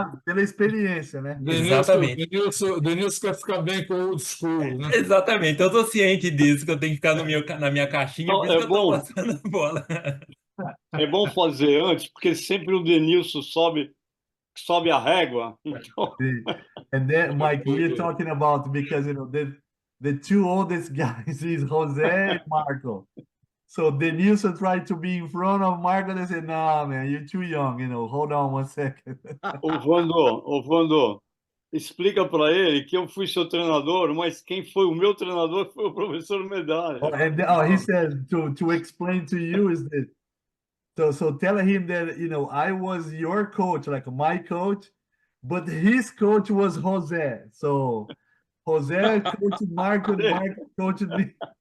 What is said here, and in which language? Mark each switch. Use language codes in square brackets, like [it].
[pt] pela experiência, né? exatamente. Denilson quer ficar bem com o [en] old school, [pt] né? Exatamente, eu tô ciente disso, que eu tenho que ficar na minha caixinha, por Não, isso que eu tô passando a bola. é bom fazer antes, porque sempre o Denilson sobe a régua. Então, [en] And then, Mike, we're talking about because the two oldest guys is Jose and Marco. So Denilson tried to be in front of Marco and they said, "No, man, you're too young. Hold on one second." [pt] Vando, explica para ele que eu fui seu treinador, mas quem foi o meu treinador foi o professor Medalha. [en] He said to explain to you is that so tell him that I was your coach, like my coach, but his coach was Jose. So Jose coached Marco, and Marco coached me.